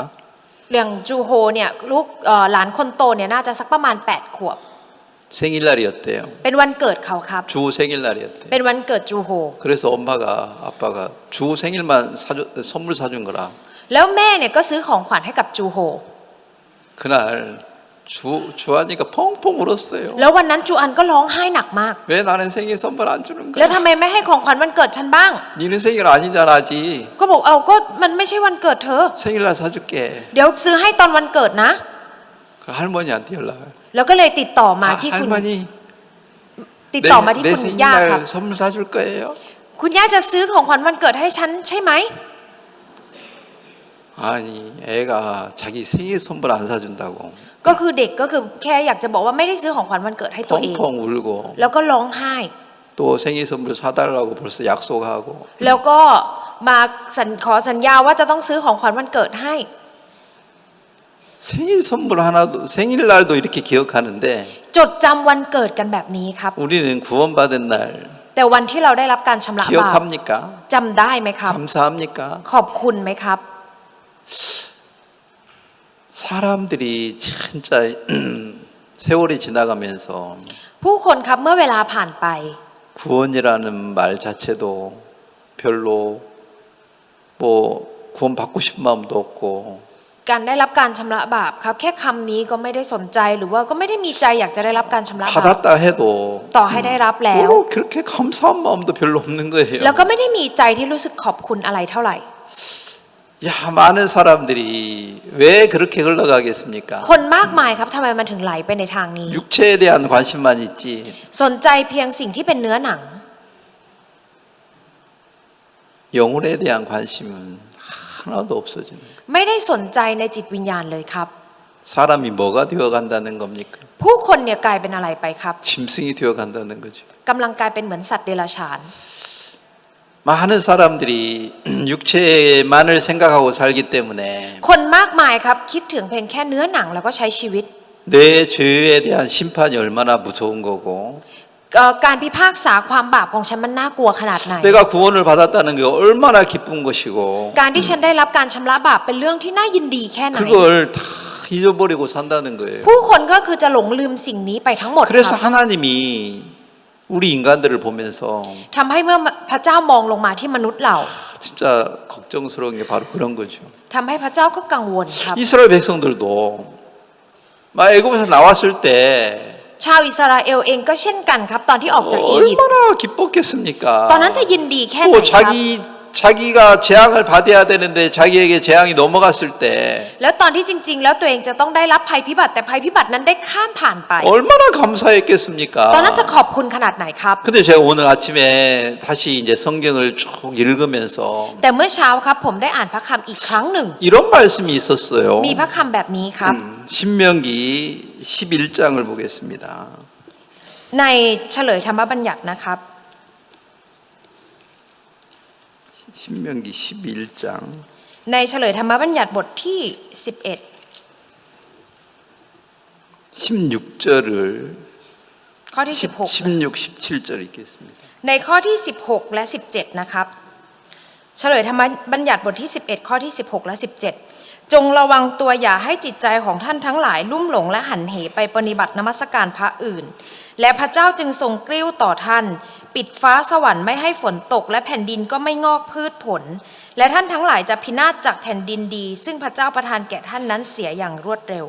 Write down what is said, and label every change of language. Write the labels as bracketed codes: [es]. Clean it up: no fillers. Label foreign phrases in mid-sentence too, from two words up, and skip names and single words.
[th] เรื่องจูโฮเนี่ยลูกหลานคนโตเนี่ยน่าจะสักประมาณ8 ขวบ [ko] 생일날이었대요. [th] เป็นวันเกิดเขาครับ [ko] 주호 생일날이었대. [th] เป็นวันเกิดจูโฮ [ko] 그래서 아빠가 주호 생일만 선물 사준 거라. [th] แล้วแม่เนี่ยก็ซื้อของขวัญให้กับจูโฮ [ko] 그날 주한이가 펑펑 울었어요. [th] แล้ววันนั้นจูอันก็ร้องไห้หนักมาก [ko] 왜 나는 생일 선물 안 주는 [th] แล้ว [ko] 거야? [th] ทำไมไม่ให้ของขวัญวันเกิดฉันบ้าง [ko] 니는 생일 아니잖아 아직. [th] ก็บอกก็มันไม่ใช่วันเกิดเธอ [ko] 생일날 사줄게. [th] เดี๋ยวซื้อให้ตอนวันเกิดนะ [ko] 그 할머니한테 연락을. [th] แล้วก็เลยติดต่อมาที่คุณ [ko] 할머니 [th] ติดต่อมาที่ [ko] 내 [th] คุณย่าครับ [ko] 생일날 선물 사줄 거예요. [th] คุณย่าจะซื้อของขวัญวันเกิดให้ฉันใช่ไหม [ko] 아니 애가 자기 생일 선물 안 사준다고 [th] ก็คือเด็กก็คือแค่อยากจะบอกว่าไม่ได้ซื้อของขวัญวันเกิดให้ตัวเอง [ko] 펑펑 울고 [th] แล้วก็ร้องไห้ [ko] 또 생일 선물 사달라고 벌써 약속하고 [th] แล้วก็มาขอสัญญาว่าจะต้องซื้อของขวัญวันเกิดให้ [ko] 생일 선물 하나도 생일날도 이렇게 기억하는데 [th] จดจำวันเกิดกันแบบนี้ครับ [ko] 우리는 구원받은 날 [th] แต่วันที่เราได้รับการชำระบาป [ko] 기억합니까? [th] จำได้ไหมครับ [ko] 감사합니까? [th] ขอบคุณไหมครับ [ko] 사람들이 진짜 세월이 지나가면서 [th] ผู้คนครับเมื่อเวลาผ่านไป [ko] 구원이라는 말 자체도 별로 뭐 구원 받고 싶은 마음도 없고 [th] การได้รับการชำระบาปครับแค่คำนี้ก็ไม่ได้สนใจหรือว่าก็ไม่ได้มีใจอยากจะได้รับการชำระบาป [ko] 받았다 해도 [th] ต่อให้ได้รับแล้ว [ko] 또 그렇게 감사한 마음도 별로 없는 거예요. [th] แล้วก็ไม่ได้มีใจที่รู้สึกขอบคุณอะไรเท่าไหร่ [ko] 야, 많은 사람들이 왜 그렇게 흘러가겠습니까? [th] คนมากมายครับทำไมมันถึงไหลไปในทางนี้ [ko] 육체에 대한 관심만 있지 [th] สนใจเพียงสิ่งที่เป็นเนื้อหนัง [ko] 영혼에 대한 관심은 하나도 없어지는 거예요. [th] ไม่ได้สนใจในจิตวิญญาณเลยครับ [ko] 사람이 뭐가 되어간다는 겁니까? [th] ผู้คนเนี่ยกลายเป็นอะไรไปครับ [ko] 짐승이 되어간다는 거죠. [th] กำลังกลายเป็นเหมือนสัตว์เดรัจฉาน [ko] 많은 사람들이 육체만을 생각하고 살기 때문에 [th] คนมากมายครับคิดถึงเพียงแค่เนื้อหนังแล้วก็ใช้ชีวิต [ko] 내 죄에 대한 심판이 얼마나 무서운 거고 [th] การพิพากษาความบาปของฉันมันน่ากลัวขนาดไหน [ko] 내가 구원을 받았다는 게 얼마나 기쁜 것이고 [th] การที่ฉันได้รับการชำระบาปเป็นเรื่องที่น่ายินดีแค่ไหน [ko] 그걸 다 잊어버리고 산다는 거예요. [th] ผู้คนก็คือจะหลงลืมสิ่งนี้ไปทั้งหมดค [ko] 그래서 [th] รับ [ko] 하나님이 우리 인간들을 보면서 [th] ทำให้เมื่อพระเจ้ามองลงมาที่มนุษย์เรา [ko] 진짜 걱정스러운 게 바로 그런 거죠. [th] ทำให้พระเจ้าก็กังวลครับ [ko] 이스라엘 백성들도 막 애굽에서 나왔을 때 [th] ชาวอิสราเอลเองก็เช่นกันครับตอนที่ออกจากอียิปต์ [ko] 얼마나 기뻤겠습니까? [th] ตอนนั้นจะยินดีแค่ไหน [ko] 또 [th] ครับ [ko] 자기가 재앙을 받아야 되는데 자기에게 재앙이 넘어갔을 때 [th] แล้วตอนที่จริง ๆ แล้วตัวเองจะต้องได้รับภัยพิบัติแต่ภัยพิบัตินั้นได้ข้ามผ่านไป [ko] 얼마나 감사했겠습니까? [th] ตอนนั้นจะขอบคุณขนาดไหนครับ [ko] 근데 제가 오늘 아침에 다시 이제 성경을 쭉 읽으면서 [th] แต่เมื่อเช้าครับผมได้อ่านพระคัมภีร์อีกครั้งหนึ่ง [ko] 이런 말씀이 있었어요. [th] มีพระคัมภีร์แบบนี้ครับ [ko] 신명기 11장을 보겠습니다. [th] ในเฉลยธรรมบัญญัตินะครับ [ko] 신명기 11장 [th] ในเฉลยธรรมบัญญัติบทที่ [ko] 16절을 [th] ข้อที่ 16, [ko] 17절 읽겠습니다. [th] 16 ในข้อที่ 16 และ 17 นะครับ เฉลยธรรมบัญญัติบทที่ 11 ข้อที่ 16 และ 17 จงระวังตัวอย่าให้จิตใจของท่านทั้งหลายลุ่มหลงและหันเหไปปฏิบัตินมัสการพระอื่น และพระเจ้าจึงทรงกริ้วต่อท่าน ปิดฟ้าสวรรค์ไม่ให้ฝนตกและแผ่นดินก็ไม่งอกพืชผล และท่านทั้งหลายจะพินาศจากแผ่นดินดี ซึ่งพระเจ้าประทานแก่ท่านนั้นเสียอย่างรวดเร็ว